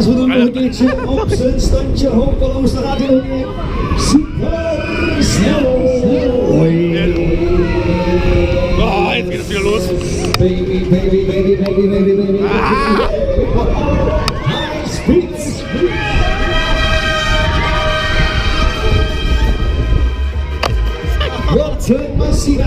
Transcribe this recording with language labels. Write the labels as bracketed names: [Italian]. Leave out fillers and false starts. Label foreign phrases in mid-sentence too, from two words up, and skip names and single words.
[Dutch] We doen nog een keertje op zijn standje. Hopeloos, daar gaat hij nog weer. Super snel. [German] Oh, jetzt geht es wieder los. [English] Baby. High speed. [Dutch] Wat een Messina.